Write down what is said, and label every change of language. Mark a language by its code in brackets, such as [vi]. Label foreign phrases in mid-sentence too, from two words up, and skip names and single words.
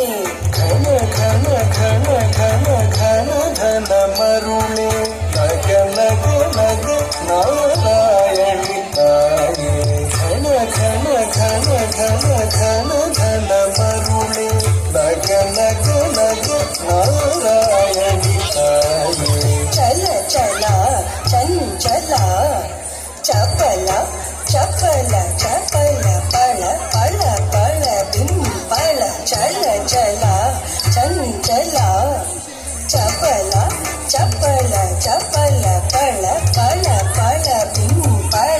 [ta] கண கண கண கண கண தன மருளே நக நக நக நாராயணி தாயே கண கண கண கண கண தன மருளே நக நக நக நாராயணி தாயே [kn] ಚಲ ಚಲ ಚಂಚಲ ಚಪಲ ಚಪಲ ಚಪಲ ಪಳ ಪಳ ಪಳ ಬಿಂಪಳ ಚಲ ಚಲ ಚಂಚಲ ಚಪಲ ಚಪಲ ಚಪಲ ಪಳ ಪಳ ಪಳ ಬಿಂಪಳ